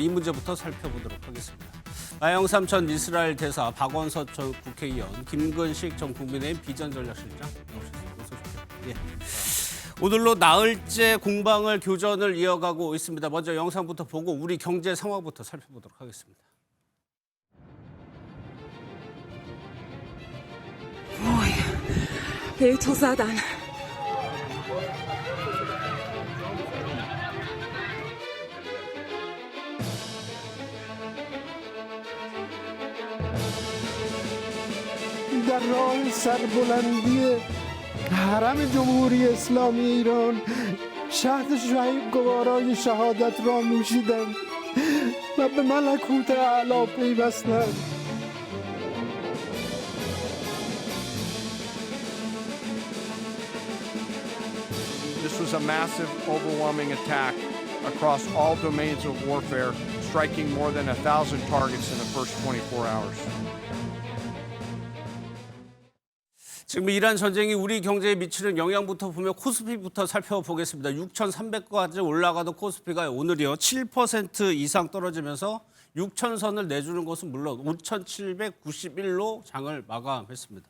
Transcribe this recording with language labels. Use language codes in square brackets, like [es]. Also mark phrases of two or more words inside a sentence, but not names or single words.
[ko] 이 문제부터 살펴보도록 하겠습니다. 마영삼 전 이스라엘 대사, 박원석 전 국회의원, 김근식 전 국민의힘 비전전략실장 나오셨습니다. 어서 오십시오. 예. 오늘로 나흘째 공방을 교전을 이어가고 있습니다. 먼저 영상부터 보고 우리 경제 상황부터 살펴보도록 하겠습니다. Hiltosadan. [fa] در راه سربلندی حرم جمهوری اسلامی ایران شهد شهید گوارای شهادت را نوشیدم و به ملکوت اعلی پیوستم. [en] This was a massive, overwhelming attack across all domains of warfare, striking more than 1,000 targets in the first 24 hours. [ko] 지금 이란 전쟁이 우리 경제에 미치는 영향부터 보면 코스피부터 살펴보겠습니다. 6,300까지 올라가던 코스피가 오늘이요 7% 이상 떨어지면서 6,000선을 내주는 것은 물론 5,791로 장을 마감했습니다.